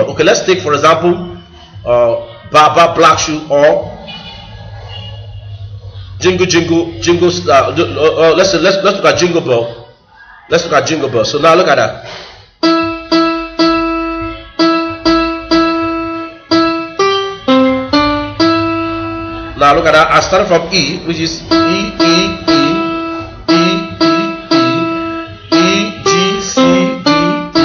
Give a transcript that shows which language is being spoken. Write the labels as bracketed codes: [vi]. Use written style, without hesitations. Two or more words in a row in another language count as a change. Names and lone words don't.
[en] Okay, let's take for example Baba Black Shoe or Jingle Jingle Jingle. Let's look at Jingle Bell. Let's look at Jingle Bell. So now look at that. Now look at that. I started from E, which is E, E, E, E, E, E, G, C, D, E.